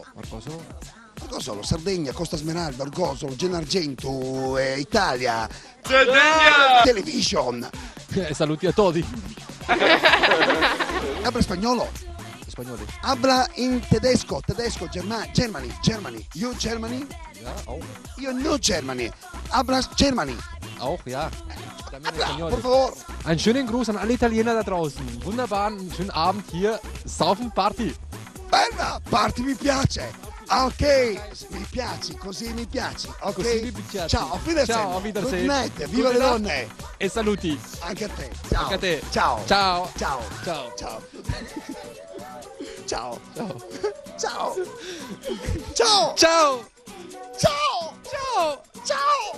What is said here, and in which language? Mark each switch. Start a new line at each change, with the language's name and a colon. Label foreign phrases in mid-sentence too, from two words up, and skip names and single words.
Italian: Orgosolo, Sardegna, Costa Smeralda, Orgosolo, Gennargentu, Italia. Sardegna! Television. Saluti a tutti. Habla spagnolo. Spagnoli. Habla in tedesco,
English: Germany. You Germany?
German: Ja, auch.
Italian: Io no Germany. Hablas Germany.
German: Auch, ja.
Spanish: Habla, por favor.
German: Einen schönen Gruß an alle Italiener da draußen. Wunderbaren, schönen Abend hier. Saufen Party.
Italian: Bella, party mi piace. Ok, mi piaci, così mi piaci. Ok. Così mi piaci. Ciao,
German: auf Wiedersehen.
Italian: Ciao,
German: auf Wiedersehen.
English: Good night,
Italian: viva le donne. E saluti. Anche a te. Ciao. Anche a te. Ciao. Ciao. Ciao. Ciao. Ciao. Ciao. Ciao. Ciao. Ciao. Ciao. Ciao. Ciao. Ciao.